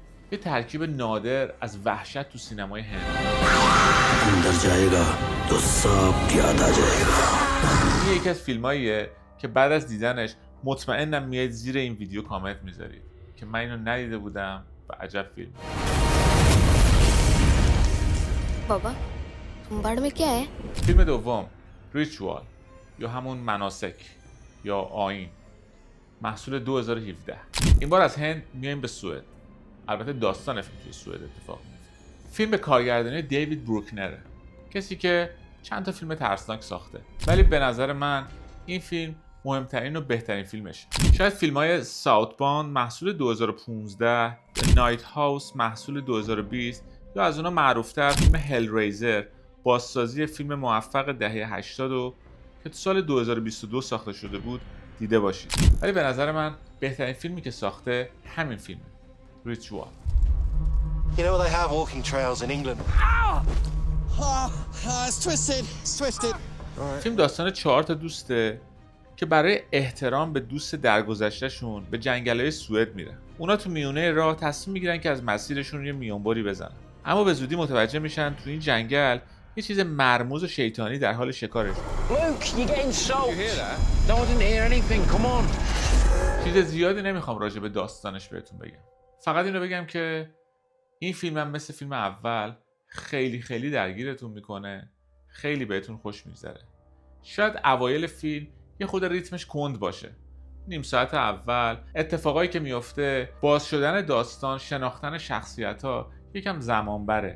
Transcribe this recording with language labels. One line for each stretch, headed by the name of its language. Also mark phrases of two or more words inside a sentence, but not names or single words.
Persian: یه ترکیب نادر از وحشت تو سینمای هند. این یکی از فیلماییه که بعد از دیدنش مطمئنم میایید زیر این ویدیو کامنت میذارید که من اینو ندیده بودم و عجب فیلم.
Hindi: بابا बाड़ में क्या है؟
Persian: فیلم دوم ریچوال یا همون مناسک یا آیین، محصول 2017. این بار از هند میایم به سوئد. البته داستان فیلم توی سوئد اتفاق میفته. فیلم به کارگردانی دیوید بروکنره، کسی که چند تا فیلم ترسناک ساخته، ولی به نظر من این فیلم مهمترین و بهترین فیلمشه. شاید فیلم‌های ساوتباند محصول 2015 یا نایت هاوس محصول 2020 یا از اونها معروفتر فیلم هل ریزر، بازسازی فیلم موفق دهه 80 که تو سال 2022 ساخته شده بود دیده باشید. ولی به نظر من بهترین فیلمی که ساخته همین فیلمه، ریچوال.
English: You know they have walking trails in England. It's twisted. It's twisted.
Persian: فیلم داستان 4 تا دوسته که برای احترام به دوست درگذشتهشون به جنگل‌های سوئد میرن. اونا تو میونه راه تصمیم میگیرن که از مسیرشون یه میانبری بزنن. اما به زودی متوجه میشن تو این جنگل یه چیز مرموز و شیطانی در حال شکارش.
English: Luke, you're getting soaked. You hear that? No, I didn't hear anything. Come on.
Persian: چیز زیادی نمیخوام راجع به داستانش بهتون بگم. فقط اینو بگم که این فیلم هم مثل فیلم اول خیلی درگیرتون میکنه، خیلی بهتون خوش میگذره. شاید اوایل فیلم یه خود ریتمش کند باشه. نیم ساعت اول اتفاقایی که میفته، باز شدن داستان، شناختن شخصیت‌ها یکم زمان بره.